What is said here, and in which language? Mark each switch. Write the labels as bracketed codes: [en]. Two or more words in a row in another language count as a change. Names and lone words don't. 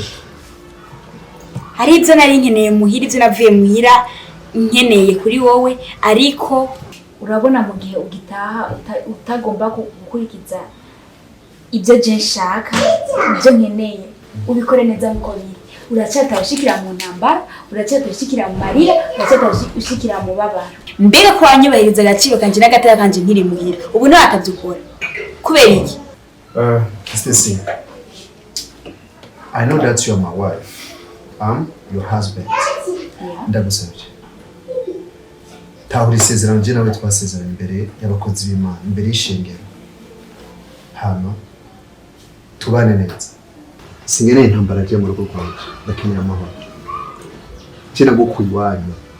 [rn] hari ibyo nari nkeneye muhira ibyo navuye muhira nkeneye kuri wowe ariko urabona mu gihe ugitaha utagomba gukurikiza ibyo je nshaka ibyo nkeneye ubikore neza nkuko biri uracyata ushikira mu ntambara uracyata ushikira mu marira uracyata ushikira mu babara mbega ko wanyubahiriza agaciro kanje n'agateka kanje nkiri muhira ubu nawe akabyukora kubera iki [en] Stacy, I know that you're my wife. I'm your husband. [rn] Ndagusabye. Tahuri isezerano je nawe twasezeranye imbere y'abakozi b'Imana, imbere y'ishengero. Hano tubane neza. Singeneye intambara je mu rugo rwanje, ndakeneye amahoro. Je nagukuye iwanyu.